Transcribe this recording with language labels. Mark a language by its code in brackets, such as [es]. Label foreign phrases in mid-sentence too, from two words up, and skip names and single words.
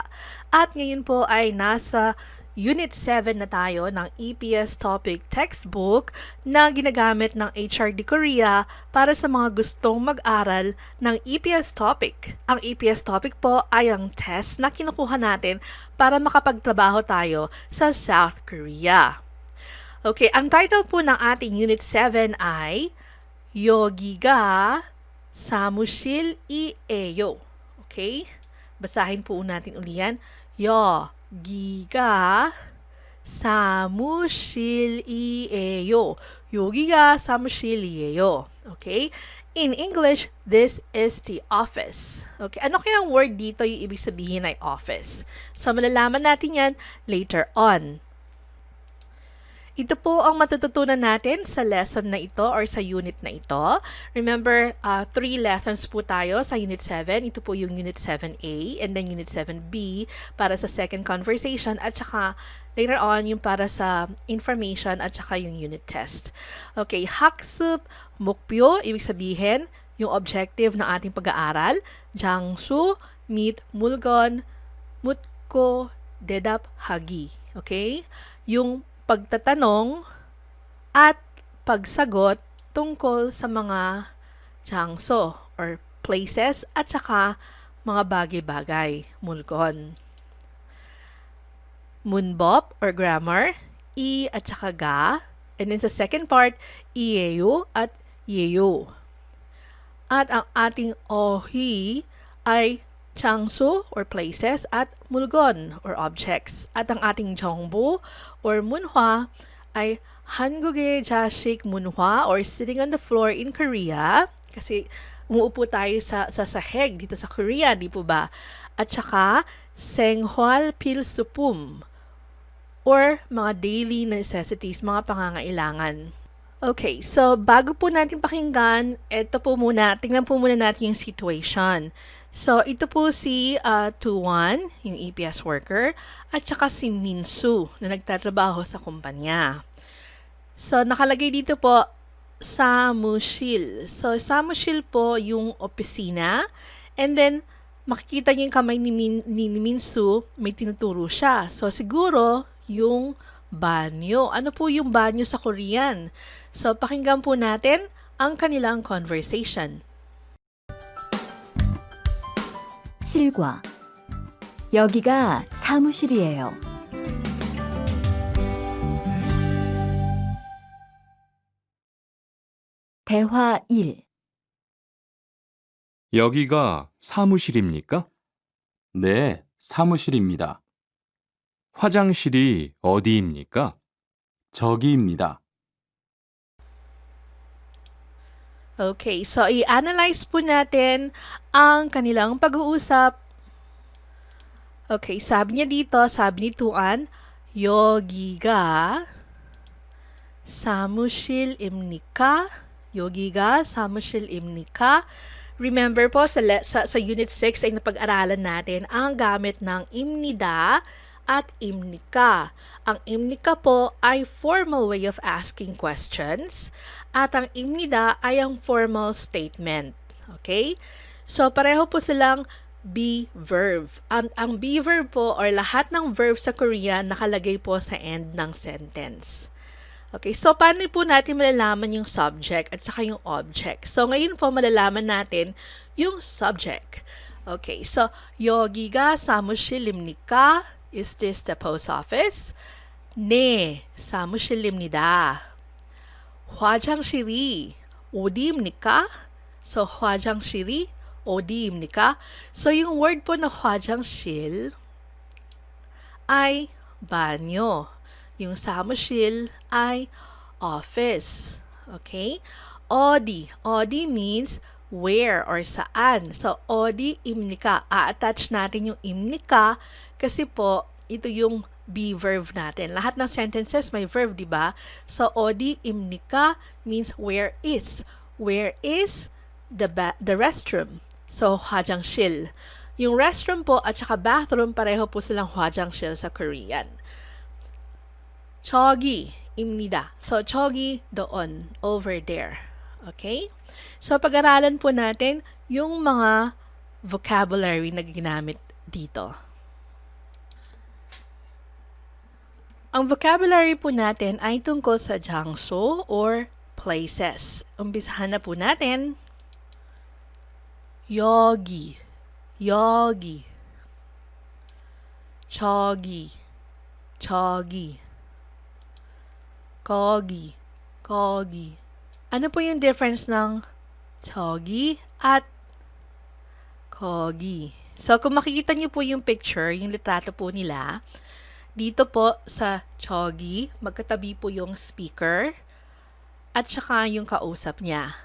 [tl] At ngayon po ay nasa Unit 7 na tayo ng Eps-Topik textbook na ginagamit ng HRD Korea para sa mga gustong mag-aral ng Eps-Topik. Ang Eps-Topik po ay ang test na kinukuha natin para makapagtrabaho tayo sa South Korea. Okay, ang title po ng ating Unit 7 ay [ko] 여기가 사무실이에요. [tl] Okay? Basahin po natin uli yan. [ko] 여기가 사무실이에요. 여기가 사무실이에요. [tl] Okay? [en] In English, this is the office. [tl] Okay? Ano kaya ang word dito yung ibig sabihin ay office? So, malalaman natin yan [en] later on. [tl] Ito po ang matututunan natin sa lesson na ito or sa unit na ito. Remember, 3 lessons po tayo sa Unit 7. Ito po yung Unit 7A [en] and then [tl] Unit 7B para sa [en] second conversation [tl] at saka [en] later on [tl] yung para sa information at saka yung [en] unit test. [ko] Okay, 학습 목표, [tl] ibig sabihin yung objective ng ating pag-aaral. [ko] 장소 및 물건 묻고 대답하기. [tl] Okay? Yung pagtatanong at pagsagot tungkol sa mga 장소 or places at saka mga bagay-bagay, 물건. 문법 or grammar, I at saka ga. And then sa second part, 이에요 at 예요. At ang ating 어휘 ay 장소 or places at 물건 or objects. At ang ating 정보 or 문화 ay [ko] 한국의 자식 문화 [tl] or [en] sitting on the floor in Korea. [tl] Kasi umuupo tayo sa sahig dito sa Korea, di po ba? At saka [ko] 생활 필수품 [tl] or mga [en] daily necessities, [tl] mga pangangailangan. Okay, so bago po natin pakinggan, tingnan po muna natin yung situation. So, ito po si Tuan, yung EPS worker, at saka si Minsu na nagtatrabaho sa kumpanya. So, nakalagay dito po, samushil. So, samushil po yung opisina. [en] And then, [tl] makikita niyo yung kamay ni Minsu, may tinuturo siya. So, siguro, yung banyo. Ano po yung banyo sa Korean? So, pakinggan po natin ang kanilang conversation. [ko] 7과 여기가 사무실이에요. 대화 1. 여기가 사무실입니까? 네, 사무실입니다. 화장실이 어디입니까? 저기입니다. [tl] Okay, so i-analyze po natin ang kanilang pag-uusap. Okay, sabi niya dito, sabi ni Tuan, [ko] 여기가 사무실입니까? [tl] 여기가 사무실입니까? Remember po, sa Unit 6 ay napag-aralan natin ang gamit ng imnida at imnika. Ang imnika po ay [en] formal way of asking questions [tl] at ang imnida ay ang [en] formal statement. [tl] Okay? So, pareho po silang [en] be verb. [tl] Ang [en] be verb [tl] po or lahat ng verb sa Korean nakalagay po sa end ng sentence. Okay, so paano po natin malalaman yung subject at saka yung object? So, ngayon po malalaman natin yung subject. Okay, so 여기가 사무실입니까? [en] Is this the post office? [ko] 네, 사무실입니다. 화장실이 어디입니까? So, 화장실이 어디입니까? [tl] So, yung word po na 화장실 ay banyo. Yung 사무실 ay office. Okay? [en] 어디. 어디 means where or saan. [ko] So, 어디입니까? [tl] A-attach natin yung imnika kasi po, ito yung [en] be verb [tl] natin. Lahat ng sentences may verb, di ba? So, [en] 어디입니까 means where is. Where is the restroom? So, 화장실. [tl] Yung restroom po at saka bathroom, pareho po silang 화장실 sa Korean. 저기입니다. So, 저기, doon, [en] over there. Okay? So, [tl] pag-aralan po natin yung mga vocabulary na ginamit dito. Ang vocabulary po natin ay tungkol sa jangso or places. Umpisahan na po natin. [ko] Yogi, yogi. 저기, 저기. 거기, 거기. [tl] Ano po yung difference ng 저기 at 거기? So, kung makikita niyo po yung picture, yung litrato po nila, dito po sa 저기, magkatabi po yung speaker at saka yung kausap niya.